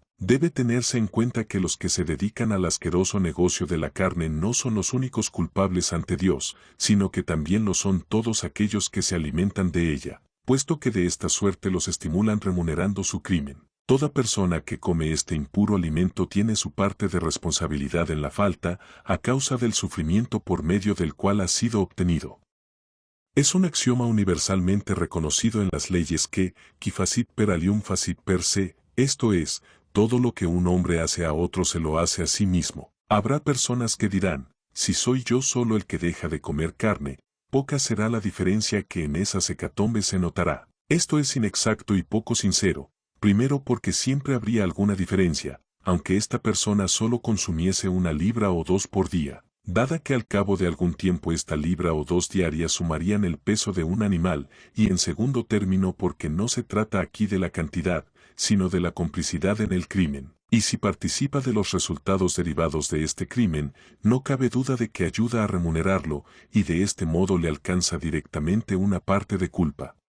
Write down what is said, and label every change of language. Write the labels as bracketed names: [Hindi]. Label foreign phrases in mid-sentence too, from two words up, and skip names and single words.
[Spanish] Debe tenerse en cuenta que los que se dedican al asqueroso negocio de la carne no son los únicos culpables ante Dios, sino que también lo son todos aquellos que se alimentan de ella, puesto que de esta suerte los estimulan remunerando su crimen. Toda persona que come este impuro alimento tiene su parte de responsabilidad en la falta, a causa del sufrimiento por medio del cual ha sido obtenido. Es un axioma universalmente reconocido en las leyes que, [Latin] qui facit per alium facit per se, [Spanish] esto es, todo lo que un hombre hace a otro se lo hace a sí mismo. Habrá personas que dirán, si soy yo solo el que deja de comer carne, poca será la diferencia que en esas hecatombes se notará. Esto es inexacto y poco sincero, primero porque siempre habría alguna diferencia, aunque esta persona solo consumiese 1 libra o 2 por día, dada que al cabo de algún tiempo esta libra o 2 diarias sumarían el peso de un animal, y en segundo término porque no se trata aquí de la cantidad, sino de la complicidad en el crimen, y si participa de los resultados derivados de este crimen, no cabe duda de que ayuda a remunerarlo, y de este modo le alcanza directamente una parte de culpa.